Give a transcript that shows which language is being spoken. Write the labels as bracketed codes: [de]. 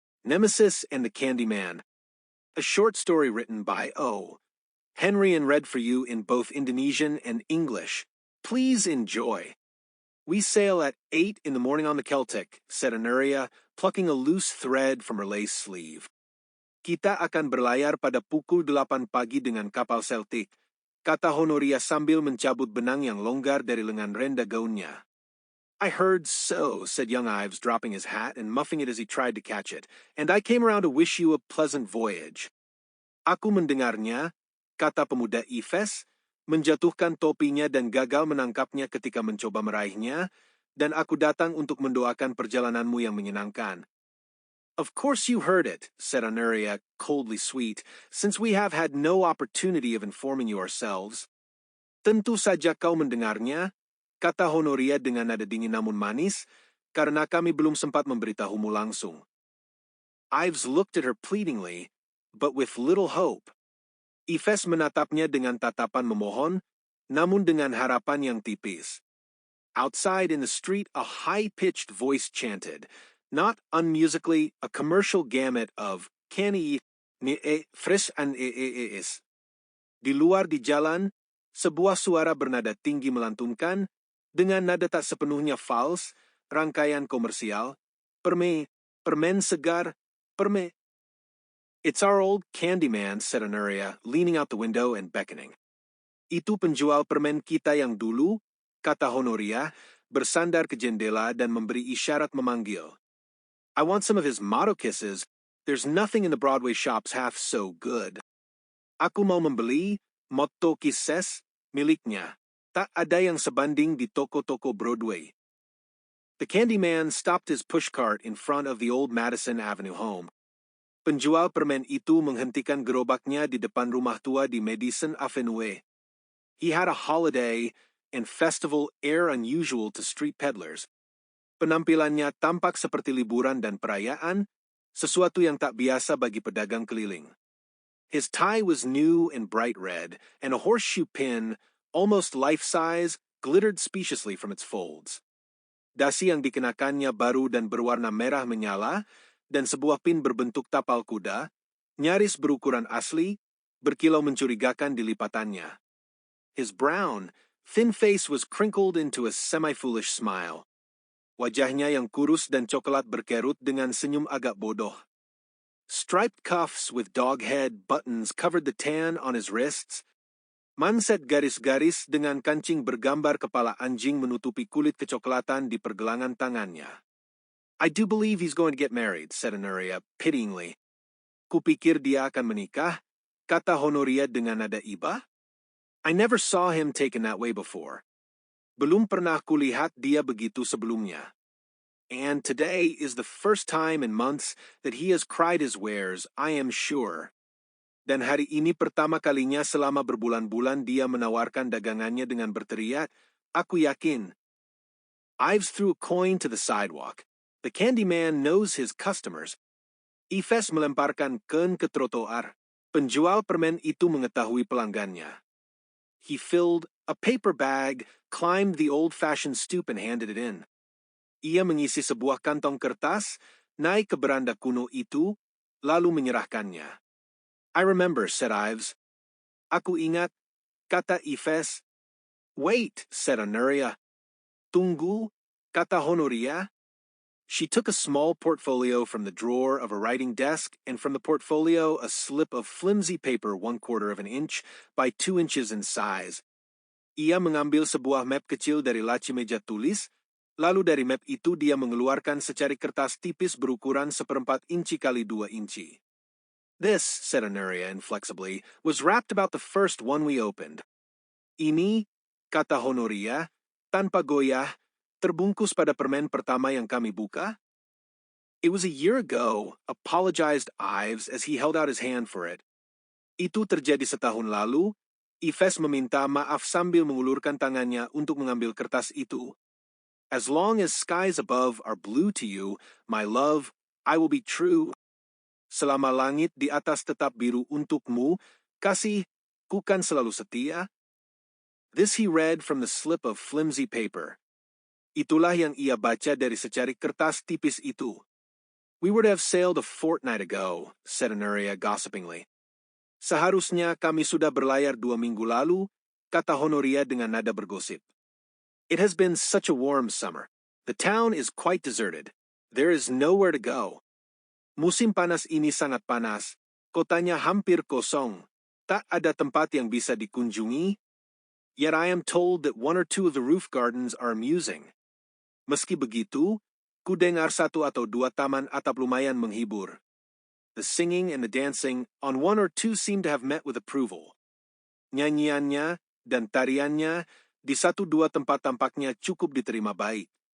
[en] Nemesis and the Candyman, a short story written by O. Henry and read for you in both Indonesian and English. Please enjoy. We sail at 8 in the morning on the Celtic, said Anuria, plucking a loose thread from her lace sleeve. [id] Kita akan berlayar pada pukul 8 pagi dengan kapal Celtic, kata Honoria sambil mencabut benang yang longgar dari lengan renda gaunnya. [en] I heard so, said young Ives, dropping his hat and muffing it as he tried to catch it, and I came around to wish you a pleasant voyage. [id] Aku mendengarnya, kata pemuda Ives, menjatuhkan topinya dan gagal menangkapnya ketika mencoba meraihnya, dan aku datang untuk mendoakan perjalananmu yang menyenangkan. [en] Of course you heard it, said Anuria, coldly sweet, since we have had no opportunity of informing you ourselves. [id] Tentu saja kau mendengarnya, kata Honoria dengan nada dingin namun manis, karena kami belum sempat memberitahumu langsung. [en] Ives looked at her pleadingly, but with little hope. [id] Ives menatapnya dengan tatapan memohon, namun dengan harapan yang tipis. [en] Outside in the street, a high-pitched voice chanted, not unmusically, a commercial gamut of "Kani ni fresh and is." [id] Di luar di jalan, sebuah suara bernada tinggi melantunkan, dengan nada tak sepenuhnya fals, rangkaian komersial, permen segar, permen. [en] It's our old Candyman, said Anuria, leaning out the window and beckoning. [id] Itu penjual permen kita yang dulu, kata Honoria, bersandar ke jendela dan memberi isyarat memanggil. [en] I want some of his motto kisses. There's nothing in the Broadway shops half so good. [id] Aku mau membeli motto kisses miliknya. Tak ada yang sebanding di toko-toko Broadway. [en] The Candyman stopped his pushcart in front of the old Madison Avenue home. [id] Penjual permen itu menghentikan gerobaknya di depan rumah tua di Madison Avenue. [en] He had a holiday and festival air unusual to street peddlers. [id] Penampilannya tampak seperti liburan dan perayaan, sesuatu yang tak biasa bagi pedagang keliling. [en] His tie was new and bright red, and a horseshoe pin, almost life-size, glittered speciously from its folds. [id] Dasi yang dikenakannya baru dan berwarna merah menyala, dan sebuah pin berbentuk tapal kuda, nyaris berukuran asli, berkilau mencurigakan di lipatannya. [en] His brown, thin face was crinkled into a semi-foolish smile. [id] Wajahnya yang kurus dan coklat berkerut dengan senyum agak bodoh. [en] Striped cuffs with dog-head buttons covered the tan on his wrists. [id] Manset garis-garis dengan kancing bergambar kepala anjing menutupi kulit kecoklatan di pergelangan tangannya. [en] I do believe he's going to get married, said Anuria, pityingly. [id] Kupikir dia akan menikah, kata Honoria dengan nada iba. [en] I never saw him taken that way before. [id] Belum pernah kulihat dia begitu sebelumnya. [en] And today is the first time in months that he has cried his wares, I am sure. [id] Dan hari ini pertama kalinya selama berbulan-bulan dia menawarkan dagangannya dengan berteriak, aku yakin. [en] Ives threw a coin to the sidewalk. The Candyman knows his customers. [id] Ives melemparkan koin ke trotoar. Penjual permen itu mengetahui pelanggannya. [en] He filled a paper bag, climbed the old-fashioned stoop and handed it in. [id] Ia mengisi sebuah kantong kertas, naik ke beranda kuno itu, lalu menyerahkannya. [en] I remember, said Ives. [id] Aku ingat, kata Ives. [en] Wait, said Anuria. [id] Tunggu, kata Honoria. [en] She took a small portfolio from the drawer of a writing desk, and from the portfolio a slip of flimsy paper 1/4 of an inch by 2 inches in size. [id] Ia mengambil sebuah map kecil dari laci meja tulis, lalu dari map itu dia mengeluarkan secari kertas tipis berukuran 1/4 inci kali 2 inci. [en] This, said Anuria inflexibly, was wrapped about the first one we opened. [id] Ini, kata Honoria, tanpa goyah, terbungkus pada permen pertama yang kami buka? [en] It was a year ago, apologized Ives as he held out his hand for it. [id] Itu terjadi setahun lalu. Ives meminta maaf sambil mengulurkan tangannya untuk mengambil kertas itu. [en] As long as skies above are blue to you, my love, I will be true. [id] Selama langit di atas tetap biru untukmu, kasih, ku kan selalu setia. [en] This he read from the slip of flimsy paper. [id] Itulah yang ia baca dari secari kertas tipis itu. [en] We were to have sailed a fortnight ago, said Honoria gossipingly. [id] Seharusnya kami sudah berlayar 2 minggu lalu, kata Honoria dengan nada bergosip. [en] It has been such a warm summer. The town is quite deserted. There is nowhere to go. [id] Musim panas ini sangat panas. Kotanya hampir kosong. Tak ada tempat yang bisa dikunjungi. [en] Yet I am told that 1 or 2 of the roof gardens are amusing. [id] Meski begitu, ku dengar 1 atau 2 taman atap lumayan menghibur. [en] The singing and the dancing on 1 or 2 seem to have met with approval. [id] Nyanyiannya dan tariannya di 1-2 tempat tampaknya cukup diterima baik.